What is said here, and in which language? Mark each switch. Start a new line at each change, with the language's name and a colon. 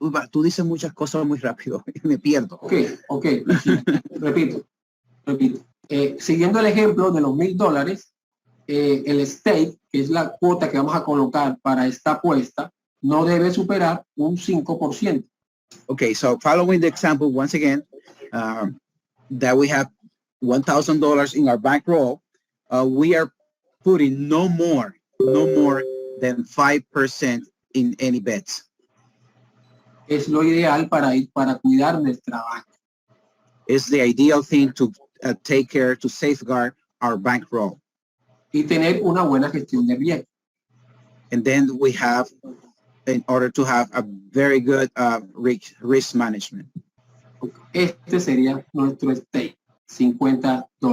Spanish: Tú dices muchas cosas muy rápido, me pierdo. Okay. Repito. Siguiendo el ejemplo de los $1,000, el stake, que es la cuota que vamos a colocar para esta apuesta, no debe superar un 5%.
English: Okay, so following the example once again, that we have $1,000 in our bankroll, we are putting no more than 5% in any bets.
Spanish: Es lo ideal para cuidar nuestra banca.
English: It's the ideal thing to take care, to safeguard our bankroll.
Spanish: Y tener una buena gestión de riesgo.
English: And then we have, in order to have a very good risk management.
Spanish: Este sería nuestro stake, $50.